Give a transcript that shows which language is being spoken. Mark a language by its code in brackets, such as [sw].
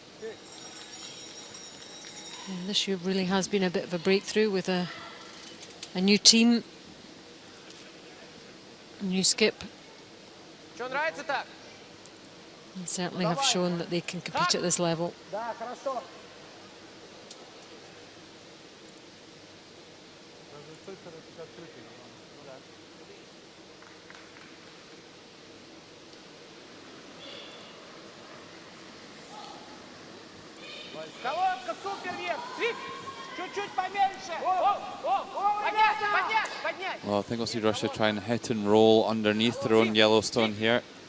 [en] And this year really has been a bit of a breakthrough with a A new team, a new skip. [ru] Что, нравится так? [en] And certainly have shown that they can compete at this level. [ru] Да, хорошо. Даже с той стороны открытый. Ну да. Колодка, супер вес. Цвик. Чуть-чуть поменьше. Поднять, поднять, поднять. [en] Well, I think we'll see Russia try and hit and roll underneath their own Yellowstone here.